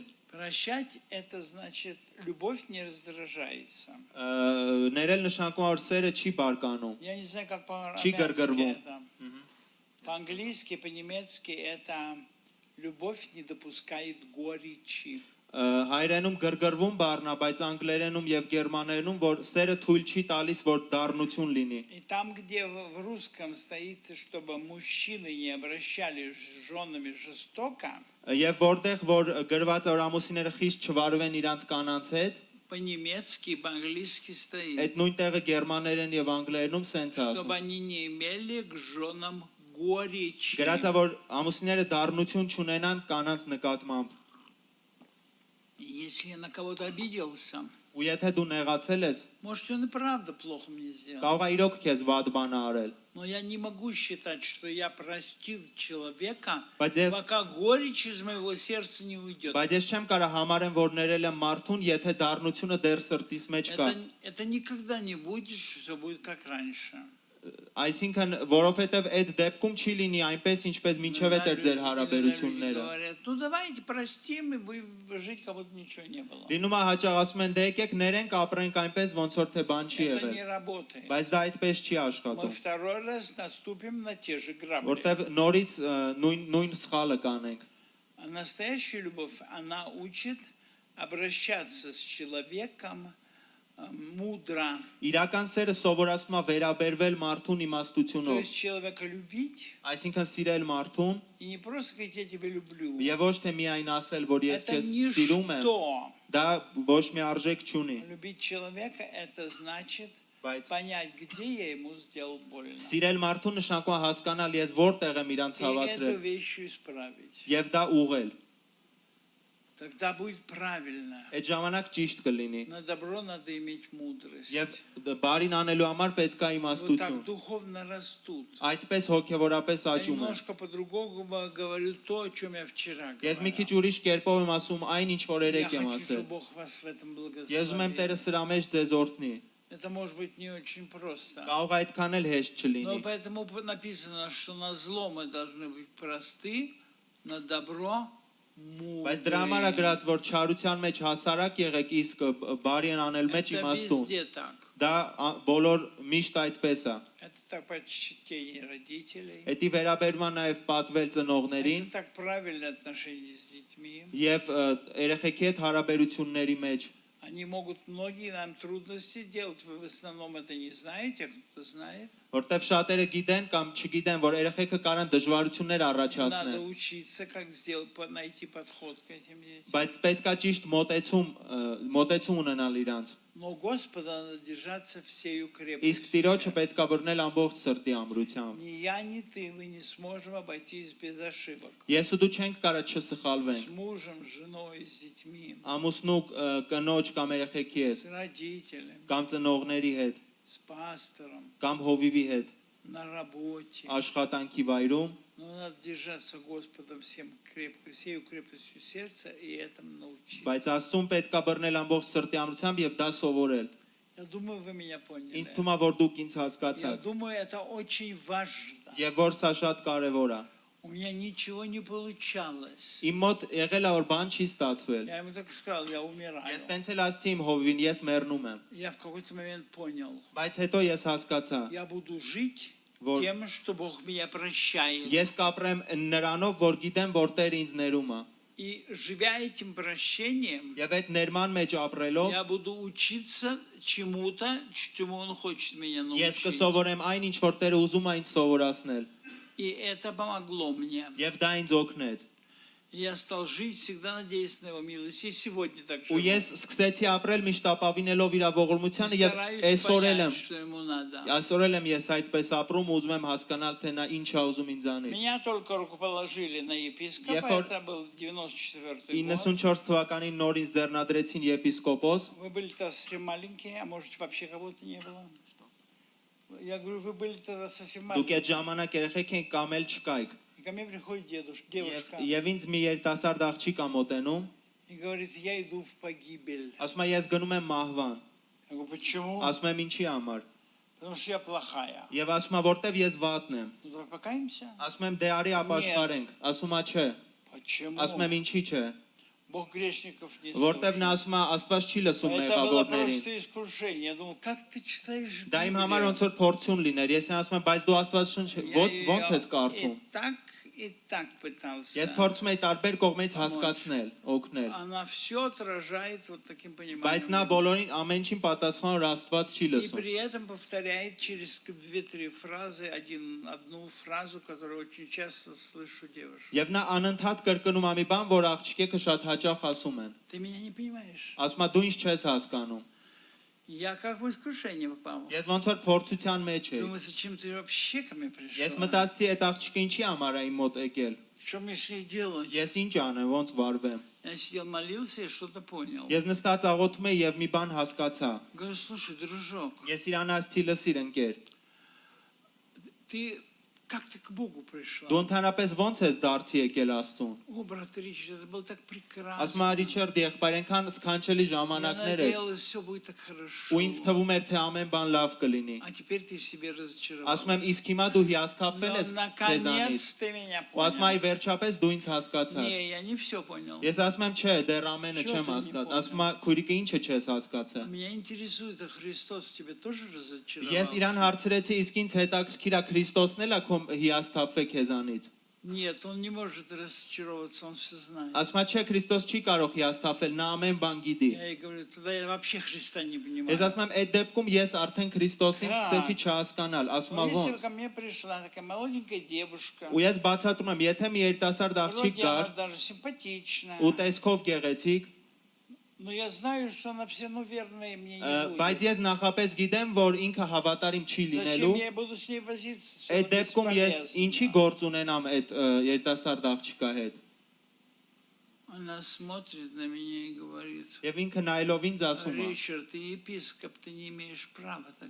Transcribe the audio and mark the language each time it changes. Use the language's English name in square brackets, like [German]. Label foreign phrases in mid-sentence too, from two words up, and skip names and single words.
[Russian] Прощать – это значит, любовь не раздражается. [Armenian] Ներել նշանակում է, որ սերը չի բարկանում։ [Russian] Я не знаю, как [Armenian] Չի [Russian] по-армянски [Armenian] գրգռվում։ [Russian] это. По-английски, по-немецки это любовь не допускает горечи. [Armenian] հայերենում գրգռվում բառնա, բայց անգլերենում եւ գերմաներենում որ սերը թույլ չի տալիս որ դառնություն լինի։ [Russian] И там, где в русском стоит, чтобы мужчины не обращались с женами жестоко, [Armenian] Եվ որտեղ որ գրված է որ ամուսինները խիստ չվարվեն իրանց կանանց հետ, [Russian] по-немецки, по-английски стоит, [Armenian] այդ նույն տեղը գերմաներեն եւ անգլերենում սենց է [Russian] чтобы [Armenian] ասում։ [Russian] они не имели к женам горечи. [Armenian] Գրած է որ ամուսինները դառնություն չունենան կանանց նկատմամբ։ [Russian] Если я на кого-то обиделся, [Armenian] Ու եթե դու նեղացել ես, [Russian] может, он и правда плохо мне сделал. [Armenian] կարող է իրոք քեզ վատ բան արել։ [Russian] Но я не могу считать, что я простил человека, [Armenian] Բայց ես [Russian] пока горечь из моего сердца не уйдет. [Armenian] Բայց ես չեմ կարող համարեմ որ ներել եմ մարդուն, եթե դառնությունը դեռ սրտիս մեջ կա։ [Russian] Это никогда не будет, что будет как раньше. [Armenian] Այսինքն, որովհետև այդ դեպքում չի լինի այնպես, ինչպես մինչև այդ էր ձեր հարաբերությունները։ [Russian] Говорят, ну давайте простим и будем жить, как будто ничего не было. [Armenian] Լինում է հաճախ ասում են, դե եկեք ներենք, ապրենք այնպես, ոնց որ թե բան չի [Russian] Это [Armenian] եղել։ [Russian] не работает. [Armenian] Բայց դա այդպես չի [Russian] Мы [Armenian] աշխատում, [Russian] второй раз наступим на те же грабли. [Armenian] որտեվ նորից նույն սխալը կանենք։ [Russian] А настоящая любовь, она учит обращаться с человеком мудро. [Armenian] Իրական սերը սովորացնում է վերաբերվել մարդուն [Russian] То [Armenian] իմաստությունով, [Russian] есть человека любить [Armenian] այսինքն սիրել մարդուն [Russian] и не просто говорить «я тебя люблю». [Armenian] եւ ոչ թե միայն ասել, որ ես [Russian] Это [Armenian] քեզ սիրում եմ, [Russian] ничто. [Armenian] դա ոչ մի արժեք չունի, [Russian] Любить человека – это значит [Armenian] բայց [Russian] понять, где я ему сделал больно. [Armenian] սիրել մարդուն նշանակում է հասկանալ ես որտեղ եմ իրանց [Russian] И эту [Armenian] հավացրել [Russian] вещь исправить. [Armenian] եւ դա ուղղել։ [Russian] Тогда будет правильно. [Armenian] Այդ ժամանակ ճիշտ կլինի։ [Russian] На добро надо иметь мудрость. [Armenian] Եվ բարին անելու համար պետք է [Russian] Вот [Armenian] իմաստություն։ [Russian] так духовно растут. [Armenian] Այդպես հոգեվորապես [Russian] Я [Armenian] աճում են։ [Russian] немножко по-другому говорю то, о чем я вчера [Armenian] Ես մի քիչ [Russian] говорил. [Armenian] ուրիշ կերպով եմ ասում այն ինչ որ [Russian] Я [Armenian] երեք եմ [Russian] хочу, [Armenian] ասել։ [Russian] чтобы Бог вас в этом [Armenian] Ես ուզում եմ Տերը [Russian] благословил. [Armenian] սրա մեջ ձեզ օրհնի։ [Russian] Это может быть не очень просто. [Armenian] Կարող է այդքան էլ հեշտ [Russian] Но [Armenian] չլինի։ [Russian] поэтому написано, что на зло мы должны быть просты, на добро [Armenian] Բայց դրա համար է [Russian] мудрые. [Armenian] գրած որ չարության մեջ հասարակ եղեք, իսկ բարին անել մեջ [Russian] Это [Armenian] իմաստուն։ [Russian] везде так. [Armenian] Դա բոլոր միշտ այդպես է։ [Russian] Это так почтение родителей. [Armenian] Էդի վերաբերվում է նաև պատվել ծնողներին [Russian] Это так правильное отношение с детьми. [Armenian] եւ երեխեքի հետ հարաբերությունների մեջ։ [Russian] Они могут многие нам трудности делать. Вы в основном это не знаете, а кто-то знает. [Armenian] Որտեվ շատերը գիտեն կամ չգիտեն, որ երեխեքը կարան дժվարություններ [Russian] Надо [Armenian] առաջացնեն, [Russian] учиться, как сделать, найти подход к этим детям. [Armenian] բայց պետքա ճիշտ մոտեցում ունենալ իրանց։ [Russian] Но Господа надо держаться всею [Armenian] Իսկ [Russian] крепостью. [Armenian] Տիրոջը պետքա բռնել ամբողջ սրտի ամրությամբ։ [Russian] Ни я, ни ты, мы не сможем обойтись без ошибок. [Armenian] Ես ու դու չենք կարա [Russian] С [Armenian] չսխալվենք։ [Russian] мужем, с женой, с детьми, [Armenian] Ամուսնու կնոջ կամ երեխեքի հետ, [Russian] с родителями, [Armenian] կամ ծնողների հետ, [Russian] с пастором, [Armenian] կամ հովիվի հետ, [Russian] на работе. [Armenian] աշխատանքի վայրում, [Russian] Но надо держаться Господом всею крепостью сердца и этому научиться. [Armenian] բայց Աստծուն պետքա բռնել ամբողջ сրտի ամրությամբ եւ դա սովորել։ [Russian] Я думаю, вы меня поняли. [Armenian] Ինձ թվում է որ դուք ինձ [Russian] Я [Armenian] հասկացաք [Russian] думаю, это очень важно. [Armenian] եւ որ սա շատ կարեւոր է։ [Russian] У меня ничего не получалось. [Armenian] Իմ մոտ եղել է որ բան չի ստացվել։ [Russian] Я ему так сказал, я умираю. [Armenian] Ես տենց էլ ասացի իմ հովին, ես մեռնում եմ, [Russian] Я в какой-то момент понял, [Armenian] բայց հետո ես հասկացա, [Russian] я буду жить [Armenian] որ [Russian] тем, что Бог меня прощает. [Armenian] ես կապրեմ նրանով, որ գիտեմ, որ Տեր ինձ ներում է։ [Russian] И живя этим прощением, [Armenian] Եվ այդ ներման մեջ ապրելով [Russian] я буду учиться чему-то, чему Он хочет меня [Armenian] ես [Russian] научить. [Armenian] կսովորեմ այն ինչ որ Տերը ուզում է ինձ սովորացնել։ [Russian] И это помогло мне. [Armenian] Եվ դա ինձ օգնեց։ [Russian] И я стал жить, всегда надеясь на Его милость. И сегодня так [Armenian] Ու [Russian] живу. [Armenian] ես սկսեցի ապրել միշտ ապավինելով իր ողորմությանը եւ [Russian] Стараюсь [Armenian] այսօր էլ եմ [Russian] понять, что Ему надо. [Armenian] այսօր էլ եմ ես այդպես ապրում, ուզում եմ հասկանալ թե նա ինչ է уզում ինձանից։ [Russian] Меня только рукоположили на епископа, Ефор- это был 94-й год. [Armenian] 94 թվականին նոր ինձ ձեռնադրեցին եպիսկոպոս։ [Russian] Вы были тогда совсем маленькие, а может вообще кого-то не было? Я говорю, вы были тогда совсем [Armenian] Դուք [Russian] маленькие. [Armenian] այդ ժամանակ երեխեք եք կամ էլ չկայք։ [Russian] И ко мне приходит девушка [Armenian] Եվ ինձ մի երիտասարդ աղջիկ ա մոտենում, [Russian] и говорит, я иду в погибель. [Armenian] ասում է ես գնում եմ մահվան։ [Russian] Я говорю, почему? [Armenian] Ասում եմ ինչի համար։ [Russian] Потому что я плохая. [Armenian] Եվ ասում է որտեվ ես վատն եմ։ [Russian] Ну давай покаемся. [Armenian] Ասում եմ դե արի ապաշխարենք։ Ասում է չէ։ [Russian] Почему? [Armenian] Ասում եմ ինչի չէ։ [Russian] Бог грешников не [Armenian] Որտեվ նա [Russian] слушает. [Armenian] ասում է Աստված չի լսում [Russian] Это было [Armenian] մեղավորներին։ [Russian] просто искушение. Я думал, как ты читаешь [Armenian] Դա իմ համար [Russian] Библию? [Armenian] ոնց որ փորձուն լիներ։ Ես ասում եմ, բայց դու Աստված շունչ ոնց ես կարդում։ [Russian] И так и так пытался. [Armenian] Ես փորձում եի տարբեր կողմից հասկացնել, օգնել, [Russian] Она все отражает вот таким [Armenian] բայց [Russian] пониманием. [Armenian] նա բոլորին ամեն ինչին պատասխան որ Աստված չի [Russian] И [Armenian] լսում։ [Russian] при этом повторяет через 2-3 фразы одну фразу, которую очень часто слышу девушек. [Armenian] Եվ նա անընդհատ կրկնում է մի բան, որ աղջիկը շատ հաճախ ասում են։ [Russian] Ты меня не понимаешь. [Armenian] Ասում է դու ինչ չես հասկանում։ [Russian] Я как в искушение попал. [Armenian] Ես ոնց որ փորձության մեջ եի։ [Russian] Думаю, зачем ты вообще ко мне пришел? [Armenian] Ես մտածեցի այդ աղջիկը ինչի համար է իմ մոտ եկել։ [Russian] Что мне с ней делать? [Armenian] Ես ինչ անեմ, ոնց վարվեմ։ [Russian] Я сидел, молился и что-то понял. [Armenian] Ես նստած աղոթում եի եւ մի բան հասկացա։ [Russian] Говорю, слушай, дружок, [Armenian] Ես իրան ասացի լսիր ընկեր։ [Russian] ты как ты к Богу пришел? [Armenian] Դու ընդհանրապես ոնց ես դարձի եկել Աստծուն։ [Russian] О, брат Ричард, это было так [Armenian] Ասում է [Russian] прекрасно. [Armenian] Ռիչարդ եղբայր այնքան սքանչելի [Russian] Я [Armenian] ժամանակներ էր։ [Russian] надеялась, все будет так хорошо. [Armenian] Ու ինձ թվում էր թե ամեն բան լավ կլինի։ [Russian] А теперь ты в себе [Armenian] Ասում եմ [Russian] разочаровался. [Armenian] իսկ հիմա դու հիասթափվել ես [Russian] Но [Armenian] քեզանից։ [Russian] наконец ты меня [Armenian] Ու ասում է [Russian] понял. [Armenian] վերջապես դու ինձ հասկացար։ [Russian] Не, я не все понял. [Armenian] Ես ասում եմ չէ, դեռ ամենը Շո՞տ չեմ եմ հասկացել։ իմ Ասում է քույրիկը ինչը չես հասկացել։ [Russian] Меня интересует, а Христос тебя тоже [Armenian] Ես իրան [Russian] разочаровал? [Armenian] հարցրեցի իսկ ինձ հետաքրքիր է Քրիստոսն էլ է քո հիասթափվել քեզանից։ [Russian] Нет, он не может разочароваться, он все знает. [Armenian] Ասում է չէ Քրիստոս չի կարող հիասթափվել, նա ամեն բան գիտի։ [Russian] Я ей говорю, тогда я вообще Христа не [Armenian] Ես [Russian] понимаю. [Armenian] ասում եմ այդ դեպքում ես արդեն Քրիստոսին Հա։ սկսեցի չհասկանալ, ասում է [Russian] Ну, если бы [Armenian] ոնց։ [Russian] ко мне пришла такая молоденькая девушка, [Armenian] Ու ես բացատրում եմ, եթե մի երիտասարդ աղջիկ [Russian] вроде она [Armenian] կար [Russian] даже симпатичная, [Armenian] ու տեսքով գեղեցիկ, [Russian] но я знаю, что она все, ну, верная мне не [Armenian] բայց [Russian] будет. [Armenian] ես նախապես գիտեմ, որ ինքը հավատարիմ չի լինելու, [Russian] Зачем я буду с ней возиться? Всё [Armenian] այդ դեպքում ես ինչի [Russian] бесполезно. [Armenian] գործ ունենամ այդ երիտասարդ աղջիկա հետ։ [Russian] Она смотрит на меня и говорит, [Armenian] Եվ ինքը նայելով ինձ ասում է. [Russian] Ричард, ты епископ, ты не имеешь права так